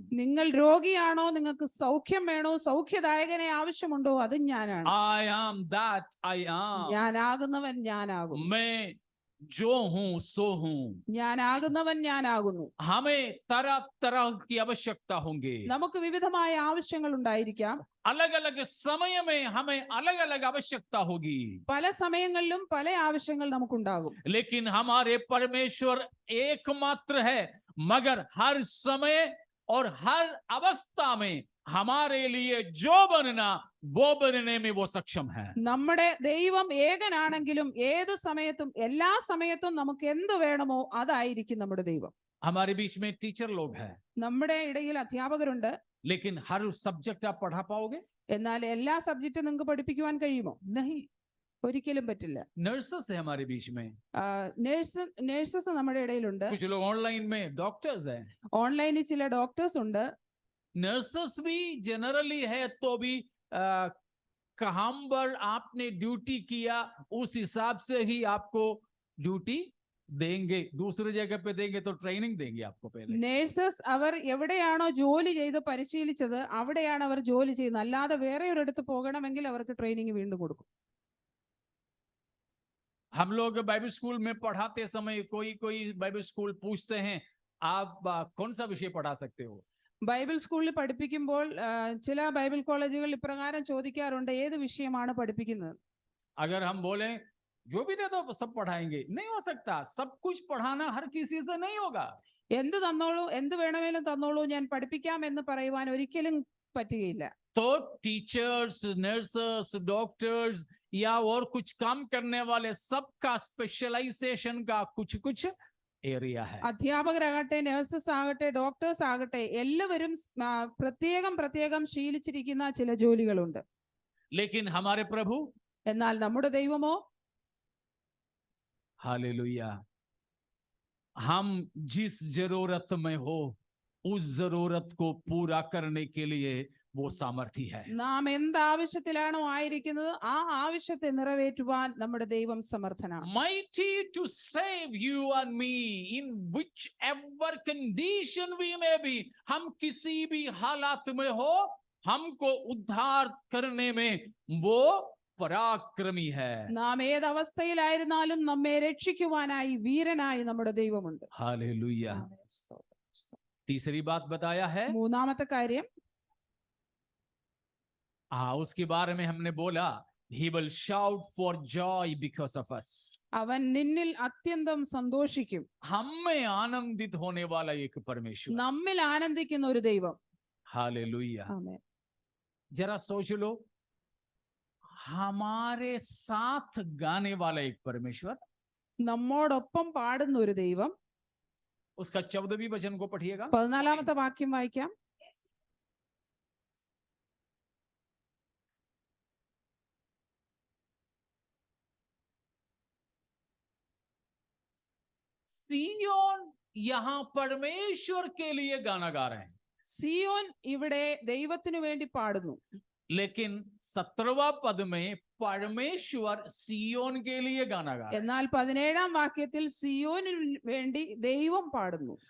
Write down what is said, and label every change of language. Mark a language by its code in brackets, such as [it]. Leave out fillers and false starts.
[ml] നിങ്ങൾ രോഗിയാണോ, നിങ്ങൾക്ക് സൗഖ്യം വേണോ, സൗഖ്യദായകനെ ആവശ്യമുണ്ടോ അതും ഞാനാണ്. [en] I am that I am. [ml] ഞാനാകുന്നവൻ ഞാനാകുന്നു. [hi] मैं जो हूं सो हूं. [ml] ഞാനാകുന്നവൻ ഞാനാകുന്നു. [hi] हमें तरह तरह की आवश्यकता होंगे. [ml] നമുക്ക് വിവിധമായ ആവശ്യങ്ങൾ ഉണ്ടായിരിക്കാം. [hi] अलग अलग समय में हमें अलग अलग आवश्यकता होगी. [ml] പല സമയങ്ങളിലും പല ആവശ്യങ്ങൾ നമുക്കുണ്ടാകും. [hi] लेकिन हमारे परमेश्वर एकमात्र है, मगर हर समय और हर अवस्था में हमारे लिए जो बनना वो बनने में वो सक्षम है. [ml] നമ്മുടെ ദൈവം ഏകനാണെങ്കിലും ഏത് സമയത്തും എല്ലാ സമയത്തും നമുക്ക് എന്ത് വേണമോ അതായിരിക്കും നമ്മുടെ ദൈവം. [hi] हमारे बीच में टीचर लोग हैं, [ml] നമ്മുടെ ഇടയിൽ അധ്യാപകരുണ്ട്. [hi] लेकिन हर सब्जेक्ट आप पढ़ा पाओगे? [ml] എന്നാൽ എല്ലാ സബ്ജക്റ്റും നിങ്ങൾക്ക് പഠിപ്പിക്കുവാൻ കഴിയുമോ? [hi] नहीं. [ml] ഒരിക്കലും പറ്റില്ല. [hi] नर्सेस है हमारे बीच में, [ml] നേഴ്സസ് നമ്മുടെ ഇടയിലുണ്ട്. [hi] कुछ लोग ऑनलाइन में डॉक्टर्स हैं. [ml] ഓൺലൈനിൽ ചില ഡോക്ടേഴ്സ് ഉണ്ട്. [hi] नर्सेस भी जनरली है तो भी कहां पर आपने ड्यूटी किया उस हिसाब से ही आपको ड्यूटी देंगे. दूसरी जगह पे देंगे तो ट्रेनिंग देंगे आपको पहले. [ml] നേഴ്സസ് അവർ എവിടെയാണോ ജോലി ചെയ്ത് പരിശീലിച്ചത് അവിടെയാണ് അവർ ജോലി ചെയ്യുന്നത്. അല്ലാതെ വേറെ ഒരിടത്ത് പോകണമെങ്കിൽ അവർക്ക് ട്രെയിനിങ് വീണ്ടും കൊടുക്കും. [hi] हम लोग बाइबल स्कूल में पढ़ाते समय कोई बाइबल स्कूल पूछते हैं आप कौन सा विषय पढ़ा सकते हो. [ml] ബൈബിൾ സ്കൂളിൽ പഠിപ്പിക്കുമ്പോൾ ചില ബൈബിൾ കോളേജുകൾ ഇപ്രകാരം ചോദിക്കാറുണ്ട്, ഏത് വിഷയമാണ് പഠിപ്പിക്കുന്നത്? [hi] अगर हम बोले जो भी दे दो सब पढ़ाएंगे, नहीं हो सकता. सब कुछ पढ़ाना हर किसी से नहीं होगा. [ml] എന്ത് തന്നോളൂ, എന്ത് വേണമെങ്കിലും തന്നോളൂ, ഞാൻ പഠിപ്പിക്കാം എന്ന് പറയുവാൻ ഒരിക്കലും പറ്റുകയില്ല. [hi] तो टीचर्स, नर्सेस, डॉक्टर्स या और कुछ काम करने वाले सबका स्पेशलाइजेशन का कुछ कुछ एरिया है. [ml] അധ്യാപകരാകട്ടെ, നഴ്സസ് ആകട്ടെ, ഡോക്ടേഴ്സ് ആകട്ടെ, എല്ലാവരും പ്രത്യേകം ശീലിച്ചിരിക്കുന്ന ചില ജോലികളുണ്ട്. [hi] लेकिन हमारे प्रभु, [ml] എന്നാൽ നമ്മുടെ ദൈവമോ, [hi] हालेलुया, हम जिस जरूरत में हो उस जरूरत को पूरा करने के लिए वो सामर्थी है. [ml] നാം എന്ത് ആവശ്യത്തിലാണോ ആയിരിക്കുന്നത് ആ ആവശ്യത്തെ നിറവേറ്റുവാൻ നമ്മുടെ ദൈവം സമർത്ഥനാണ്. [en] Mighty to save you and me in whichever condition we may be. [hi] हम किसी भी हालात में हो, हमको उद्धार करने में वो पराक्रमी है. [ml] നാം ഏത് അവസ്ഥയിലായിരുന്നാലും നമ്മെ രക്ഷിക്കുവാനായി വീരനായി നമ്മുടെ ദൈവമുണ്ട്. [hi] हालेलुया. तीसरी बात बताया है, [ml] മൂന്നാമത്തെ കാര്യം, [hi] उसके बारे में हमने बोला, [en] he will shout for joy because of us. [ml] അവൻ നിന്നിൽ അത്യന്തം സന്തോഷിക്കും. [hi] हमें आनंदित होने वाला एक परमेश्वर. [ml] നമ്മിൽ ആനന്ദിക്കുന്ന ഒരു ദൈവം. [hi] हालेलुया. [ml] ആമേൻ. [hi] जरा सोच लो, हमारे साथ गाने वाला एक परमेश्वर, [ml] നമ്മോടൊപ്പം പാടുന്ന ഒരു ദൈവം. [hi] उसका 14वीं वचन को पढ़िएगा. [ml] 14ാമത്തെ വാക്യം വായിക്കാം. [hi] सियोन यहां परमेश्वर के लिए गाना गा रहे हैं. [ml] സിയോൻ ഇവിടെ ദൈവത്തിനു വേണ്ടി പാടുന്നു. [hi] लेकिन 17वां पद में परमेश्वर सियोन के लिए गाना गा रहे हैं. [ml] എന്നാൽ 17ാം വാക്യത്തിൽ സിയോനിനു വേണ്ടി ദൈവം പാടുന്നു.